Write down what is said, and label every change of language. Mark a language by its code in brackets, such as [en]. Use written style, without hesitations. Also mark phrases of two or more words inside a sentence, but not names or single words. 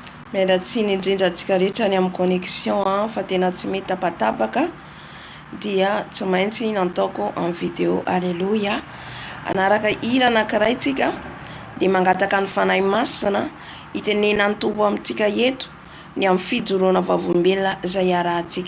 [mg] Mialatsiny indrindra antsika rehetra ny amin'ny connexion fa tena tsy mety tapatapaka dia tsy maintsy nataoko [fr] en vidéo. [mg] Alléluia. Anaraka hira anankiray tsika dia mangataka ny fanahy masina itenena ny Tompo amintsika eto ny amin'ny fijoroana vavombelona izay arahantsika.